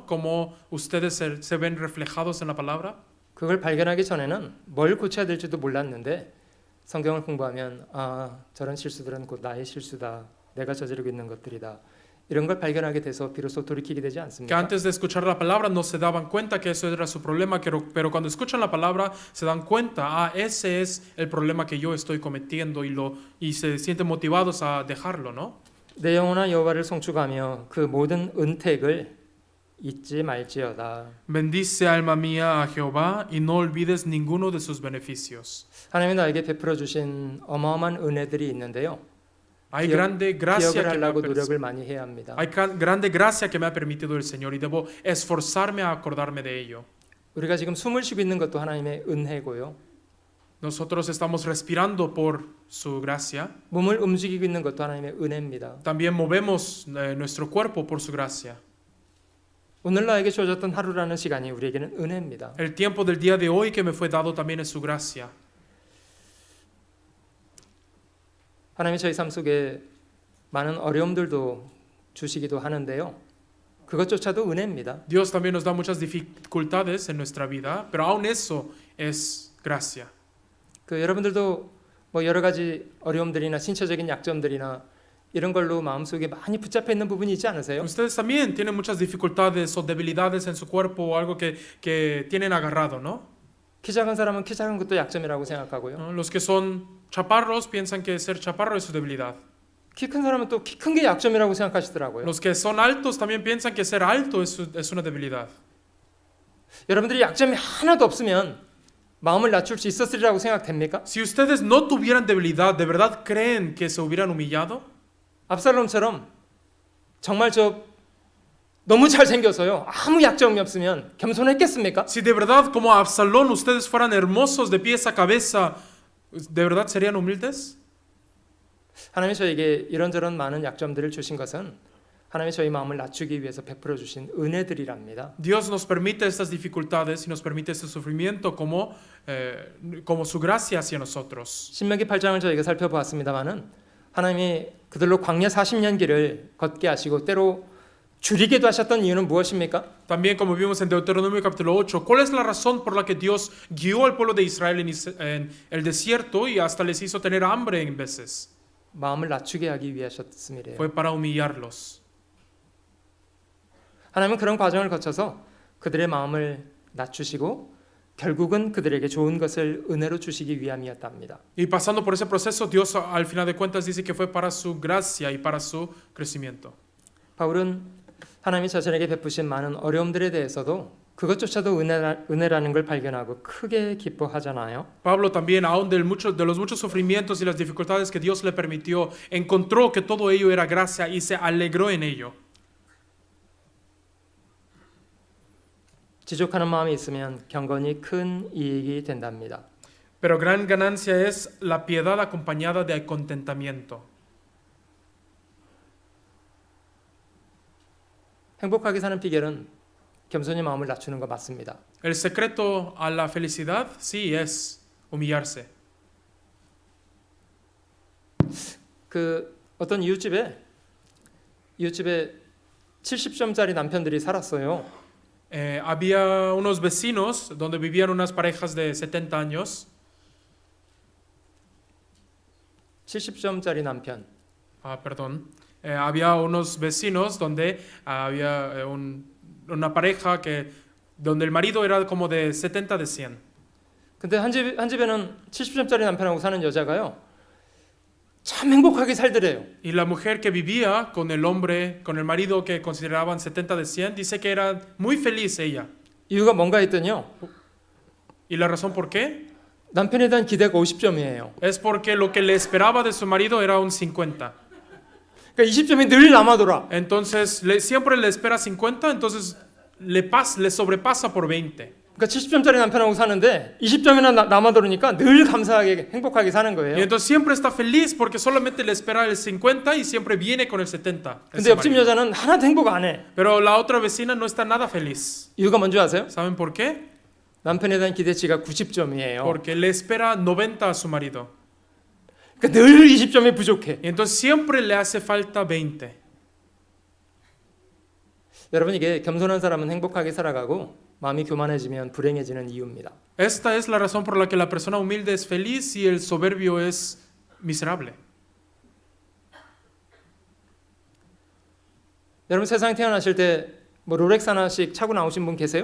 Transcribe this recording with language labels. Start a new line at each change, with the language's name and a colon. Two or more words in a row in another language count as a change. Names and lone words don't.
Spanish: Cómo ustedes se ven reflejados en la palabra.
Korean: 그걸 발견하기 전에는 뭘 고쳐야 될지도 몰랐는데 성경을 공부하면 아 저런 실수들은 곧 나의 실수다. 내가 저지르고 있는 것들이다. 이런 걸 발견하게 돼서 비로소 돌이키게 되지
Spanish: Que
Korean: 않습니까?
Spanish: antes de escuchar la palabra no se daban cuenta que eso era su problema, pero cuando escuchan la palabra se dan cuenta, ah, ese es el problema que yo estoy cometiendo y se sienten motivados a dejarlo, ¿no?
Korean: 내 영혼아 여호와를 송축하며 그 모든 은택을 잊지 말지어다.
Spanish: Bendice alma mía a Jehová y no olvides ninguno de sus beneficios.
Korean: 하나님이 나에게 베풀어 주신 어마어마한 은혜들이 있는데요.
Spanish: Hay grande gracia
Korean: 기억을
Spanish: que me ha
Korean: 하려고 노력을 많이 해야 합니다.
Spanish: Hay grande gracia que me ha permitido el Señor y debo esforzarme a acordarme de ello.
Korean: 우리가 지금 숨을 쉬고 있는 것도 하나님의 은혜고요.
Spanish: Nosotros estamos respirando por su gracia.
Korean: 몸을 움직이고 있는 것도 하나님의 은혜입니다.
Spanish: También movemos nuestro cuerpo por su gracia.
Korean: 오늘 나에게 주어졌던 하루라는 시간이 우리에게는 은혜입니다.
Spanish: El tiempo del día de hoy que me fue dado también es su gracia.
Korean: 하나님이 저희 삶 속에 많은 어려움들도 주시기도 하는데요. 그것조차도 은혜입니다.
Spanish: Dios también nos da muchas dificultades en nuestra vida, pero aún eso es gracia.
Korean: 그 여러분들도 뭐 여러 가지 어려움들이나 신체적인 약점들이나 이런 걸로 마음속에 많이 붙잡혀 있는 부분이 있지 않으세요?
Spanish: Ustedes también tienen muchas dificultades o debilidades en su cuerpo o algo que tienen agarrado, ¿no?
Korean: 키 작은 사람은 키 작은 것도 약점이라고 생각하고요.
Spanish: ¿No? Los que son chaparros piensan que ser chaparro es su debilidad.
Korean: 키 큰 사람은 또 키 큰 게 약점이라고 생각하시더라고요.
Spanish: Los que son altos también piensan que ser alto es una debilidad.
Korean: 여러분들이 약점이 하나도 없으면 마음을 낮출 수 있었으리라고 생각됩니까?
Spanish: Si ustedes no tuvieran debilidad, ¿de verdad creen que se hubieran humillado?
Korean: 압살롬처럼 정말 너무 잘생겨서요. 아무 약점이 없으면 겸손했겠습니까?
Spanish: Si de verdad como Absalón ustedes fueran hermosos de pies a cabeza, ¿de verdad serían humildes?
Korean: 하나님이 저에게 이런저런 많은 약점들을 주신 것은 하나님이 저희 마음을 낮추기 위해서 베풀어 주신 은혜들이랍니다.
Spanish: Dios nos permite estas dificultades y nos permite este sufrimiento como su gracia hacia nosotros.
Korean: 신명기 8장을 저희가 살펴보았습니다마는 하나님이 그들로 광야 40년 길을 걷게 하시고 때로 줄이게도 하셨던 이유는 무엇입니까?
Spanish: También como vimos en Deuteronomio capítulo 8, ¿cuál es la razón por la que Dios guió al pueblo de Israel en el desierto y hasta les hizo tener hambre en veces?
Korean: 마음을 낮추게 하기 위하셨음이래요.
Spanish: Fue para humillarlos.
Korean: 하나님은 그런 과정을 거쳐서 그들의 마음을 낮추시고 결국은 그들에게 좋은 것을 은혜로 주시기 위함이었답니다.
Spanish: Y pasando por ese proceso, Dios al final de cuentas dice que fue para su gracia y para su crecimiento.
Korean: 바울은 하나님이 자신에게 베푸신 많은 어려움들에 대해서도 그것조차도 은혜라는 걸 발견하고 크게 기뻐하잖아요.
Spanish: Pablo también, aún de los muchos sufrimientos y las dificultades que Dios le permitió, encontró que todo ello era gracia y se alegró en ello.
Korean: 지족하는 마음이 있으면 경건이 큰 이익이 된답니다.
Spanish: Pero gran ganancia es la piedad acompañada de contentamiento.
Korean: 행복하게 사는 비결은 겸손히 마음을 낮추는 거 맞습니다.
Spanish: El secreto a la felicidad, sí, es humillarse.
Korean: 그 어떤 이웃집에 70점짜리 남편들이 살았어요.
Spanish: Había unos vecinos donde vivían unas parejas de 70 años.
Korean: 70점짜리 남편.
Spanish: Perdón. Había unos vecinos donde había una pareja donde el marido era como de 70 de 100.
Korean: 근데 한 집에는 70점짜리 남편하고 사는 여자가요. 참 행복하게 살더래요.
Spanish: Y la mujer que vivía con el marido que consideraban 70 de 100, dice que era muy feliz ella.
Korean: 이유가 뭔가 했더니요.
Spanish: ¿Y la razón por qué?
Korean: 남편에 대한 기대가 50점이에요.
Spanish: Es porque lo que le esperaba de su marido era un 50.
Korean: 그러니까 20점이 늘 남아돌아.
Spanish: Entonces, siempre le espera 50, entonces le sobrepasa por 20.
Korean: 그러니까 70점짜리 남편하고 사는데 20점이나 남아돌으니까 늘 감사하게 행복하게 사는
Spanish: Y
Korean: 거예요.
Spanish: entonces siempre está feliz porque solamente le espera el 50 y siempre viene con el 70.
Korean: 근데
Spanish: ese
Korean: 옆집
Spanish: marido.
Korean: 여자는 하나도 행복 안 해.
Spanish: Pero la otra vecina no está nada feliz.
Korean: 이유가 뭔지 아세요?
Spanish: ¿Saben por qué?
Korean: 남편에 대한 기대치가 90점이에요.
Spanish: Porque le espera 90 a su marido.
Korean: 그러니까 늘 20점이 부족해.
Spanish: Y entonces siempre le hace falta 20.
Korean: 여러분 이게 겸손한 사람은 행복하게 살아가고 마음이 교만해지면 불행해지는 이유입니다.
Spanish: Esta es la razón por la que la persona humilde es feliz y el soberbio es miserable.
Korean: 여러분 세상에 태어나실 때 뭐 롤렉스 하나씩 차고 나오신 분 계세요?